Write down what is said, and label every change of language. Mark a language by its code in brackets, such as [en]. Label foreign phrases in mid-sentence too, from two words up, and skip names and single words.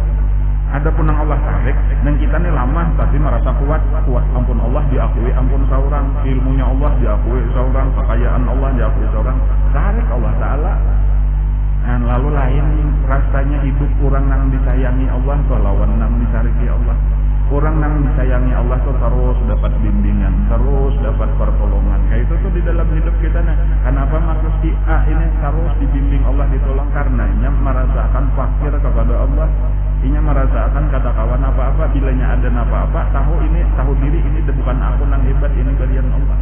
[bjn] Adapun nang Allah tarik dan kita nih lama tapi merasa kuat ampun Allah diakui ampun seorang, ilmunya Allah diakui seorang, kekayaan Allah diakui seorang, tarik Allah Ta'ala. Dan lalu lain rasanya hidup orang nang disayangi Allah atau lawan nang disariki Allah. Orang nang disayangi Allah tuh terus dapat bimbingan, terus dapat pertolongan. Kayak itu tuh di dalam hidup kita nah. Kenapa maksud si A ini terus dibimbing Allah, ditolong karenanya merasakan fakir kepada Allah. Inya merasakan kata kawan apa-apa, bilanya ada apa-apa, tahu diri ini bukan aku yang hebat, ini berian Allah.